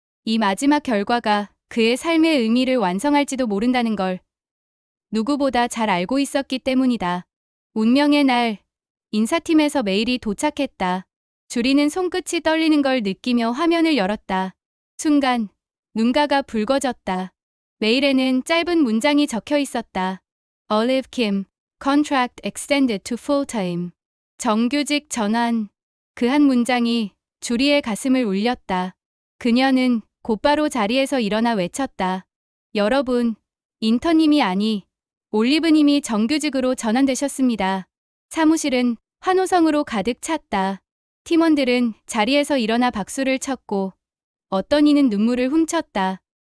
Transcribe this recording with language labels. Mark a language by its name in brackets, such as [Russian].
[Korean] 이 마지막 결과가 그의 삶의 의미를 완성할지도 모른다는 걸 누구보다 잘 알고 있었기 때문이다. 운명의 날, 인사팀에서 메일이 도착했다. 주리는 손끝이 떨리는 걸 느끼며 화면을 열었다. 순간 눈가가 붉어졌다. 메일에는 짧은 문장이 적혀 있었다. [English] Olive Kim, contract extended to full-time. [Korean] 정규직 전환. 그 한 문장이 주리의 가슴을 울렸다. 그녀는 곧바로 자리에서 일어나 외쳤다. 여러분, 인턴님이 아니, 올리브님이 정규직으로 전환되셨습니다. 사무실은 환호성으로 가득 찼다. 팀원들은 자리에서 일어나 박수를 쳤고 어떤 이는 눈물을 훔쳤다.